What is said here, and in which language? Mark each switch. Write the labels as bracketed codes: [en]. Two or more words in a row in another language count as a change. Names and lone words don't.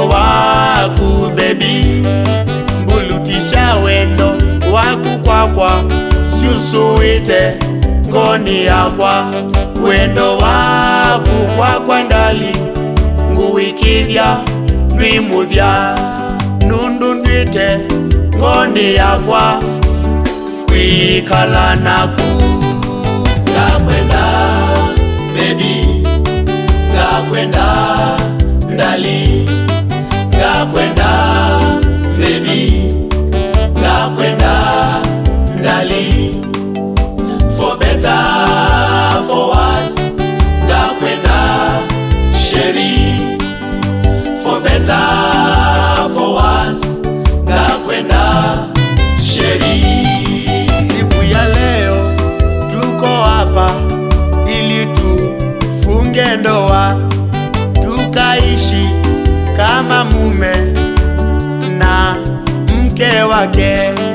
[kam] waku baby, mbulutisha wendo waku kwakwa, susuwite ngoni yakwa, wendo waku kwakwa ndali, nguikithya ndwimuthya, nundu ndwite ngoni yakwa, kwikala naku. Ngakwenda baby, ngakwenda ndali, ngakwenda baby, ngakwenda ndali, [en] for better for worse, [kam] ngakwenda sheri, [en] for better for worse, [kam] ngakwenda sheri. [sw] Siku ya leo tuko hapa ili tufunge ndoa, tukaishi kama mume na mke wake.